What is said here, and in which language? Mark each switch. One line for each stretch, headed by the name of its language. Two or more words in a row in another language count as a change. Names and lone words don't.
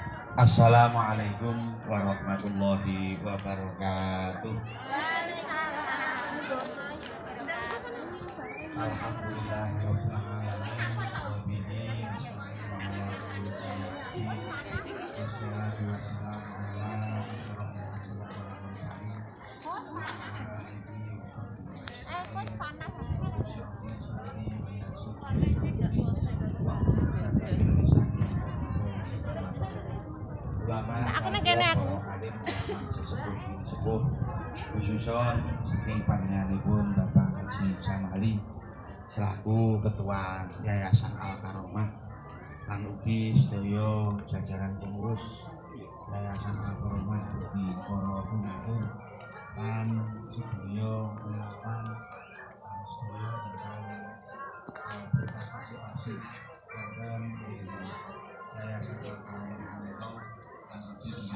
Arabic: السلام عليكم ورحمة الله وبركاته. الحمد لله رب العالمين. والصلاة والسلام على
Javanese: Aku nang kene aku. Sepuh khususon saking panjenenganipun Bapak Haji Samali selaku Ketua Yayasan Al Karomah lan ugi sedaya jajaran pengurus Yayasan Al Karomah ugi para donatur lan sedaya relawan lan sedaya ingkang berpartisipasi wonten ing Yayasan Al Karomah menika lan ugi